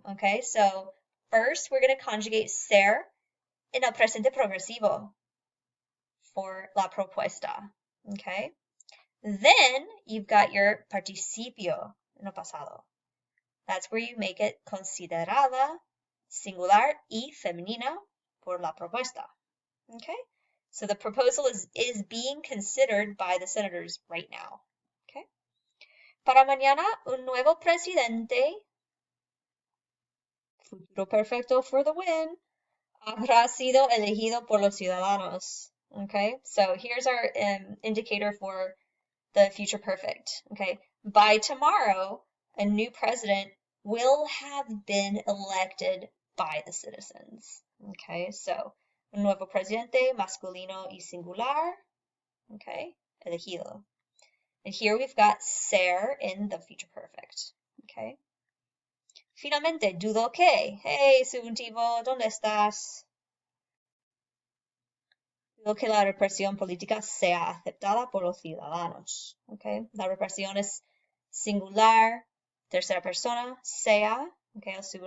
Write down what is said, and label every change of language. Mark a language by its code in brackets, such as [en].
[en] Okay, so first we're going to conjugate ser [es] en el presente progresivo [en] for la propuesta. Okay, then you've got your participio [es] en el pasado. [en] That's where you make it [es] considerada, singular y femenina por la propuesta. Okay. [en] So the proposal is being considered by the senators right now. Okay. [es] Para mañana, un nuevo presidente, futuro perfecto [en] for the win, [es] habrá sido elegido por los ciudadanos. Okay. [en] So here's our indicator for the future perfect. Okay. By tomorrow, a new president will have been elected by the citizens. Okay. [es] So un nuevo presidente, masculino y singular. [en] Okay, elegido. And here we've got ser in the future perfect. [es] Okay. Finalmente, dudo que. Hey, subjuntivo, ¿dónde estás? Dudo que la represión política sea aceptada por los ciudadanos. Okay. La represión es singular, tercera persona, sea, okay, el subjuntivo, el presente de subjuntivo. Y aceptada,